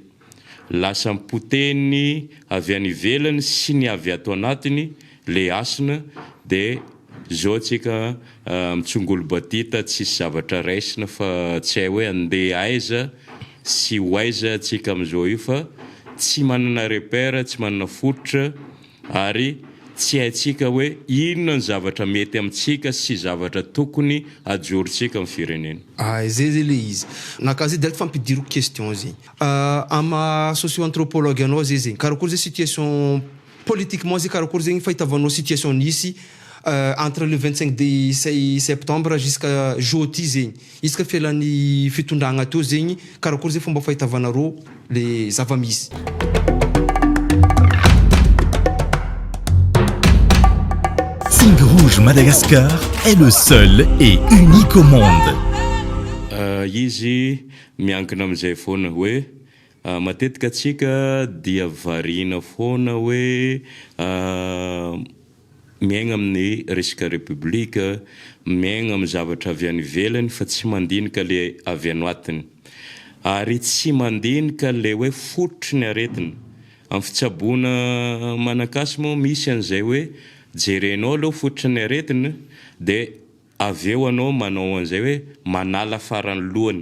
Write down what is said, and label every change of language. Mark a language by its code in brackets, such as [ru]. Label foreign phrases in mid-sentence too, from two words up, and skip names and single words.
[mg] Lasa mipoteny avy any ivelany sy ny avy ato anatiny le asina dia zao tsika mitsongolo batita tsisy zavatra raisina fa tsy hay hoe andeha aiza sy ho aiza tsika am'izao io fa tsy manana repère tsy manana fototra ary tsy haitsika hoe inona ny zavatra mety amintsika sy zavatra tokony ajorintsika amin'ny firenena. Zay zay le izy nakazy direct fampidiro question zay ama socio-anthropologue anao zay zegny karakory zay [fr] situation politiquement [mg] zay karakory zegny fahitavanao situation nisy [fr] entre le 25 de septembre jusqu'à jeudi [mg] zegny isaka fialan'ny fitondragna teo zegny karakory zay fomba fahitavanareo le zava-misy. [fr] Signe Rouge Madagascar est le seul et unique au monde. [mg] Izy miankina amin'izay foana hoe matetika atsika dia variana foana hoe miaigna amin'ny resaka république miaigna amin'ny zavatra avy any ivelany fa tsy mandinika le avy anoatiny ary tsy mandinika le hoe fototry ny aretina amin'ny fitsaboana Manakasy moa misy an'izay hoe jerenao aloha fototry ny aretina dia avy eo anao manao an'izay hoe manala farany lohany.